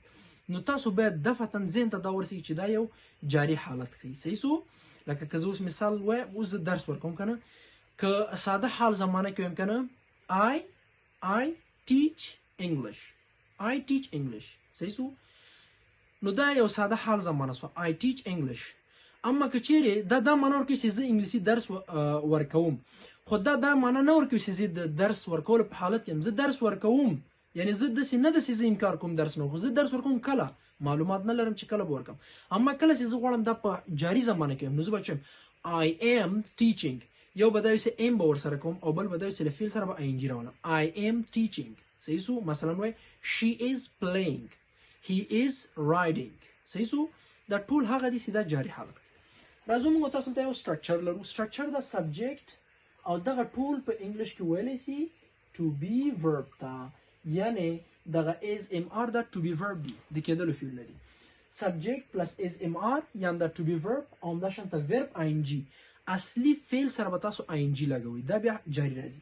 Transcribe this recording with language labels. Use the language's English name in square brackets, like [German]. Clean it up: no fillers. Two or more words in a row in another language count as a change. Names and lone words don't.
[Pashto] نو تاسو باید دفعتاً ذهن ته دا ورسېږي چې دا یو جاری حالت ښیي. صحیح سو. لکه که زه اوس مثال وایم، اوس زه درس ورکوم که نه، که ساده حال زمانه کې وایم که نه [English] I teach English. I teach English. [Pashto] صحیح سو. نو دا یو ساده حال زمانه سو. [English] I teach English. [Pashto] اما که چیرې دا معنا ورکوي چې زه انګلیسي درس ورکوم، خو دا معنا نه ورکوي چې زه د درس ورکولو په حالت کې یم. زه درس ورکوم یعنی زه داسې نه ده چې زه انکار کوم درس نه، خو زه درس ورکوم کله معلومات نه لرم چې کله به ورکم. اما کله چې زه غواړم دا په جاري زمانه کې یم، نو زه به چیم [English] I am teaching. [Pashto] یو به دا وي چې ام به ورسره کوم، او بل به دا وي چې له فعل سره به [English] I N G [Pashto] راولم. [English] I am teaching. [Pashto] صحیح سو. مثلا وایي [English] she is playing, he is riding. [Pashto] صحیح سو. دا ټول هغه دي چې دا جاري حالت. راځو موږ تاسو ته یو سټرکچر لرو. سټرکچر د سبجیکټ او دغه ټول په انګلیش کې ویلی سي [English] to be verb [Pashto] ته، یعنی دغه [English] is am are [Pashto] دا [English] to be verb [Pashto] دی، د کېدلو فعل لري. [English] subject plus is am are [Pashto] یعنی دا [English] to be verb, [Pashto] او همداشانته [English] verb I N G, [Pashto] اصلي فعل سره به تاسو [English] I N G [Pashto] لګوئ، دا بیا جاري راځي.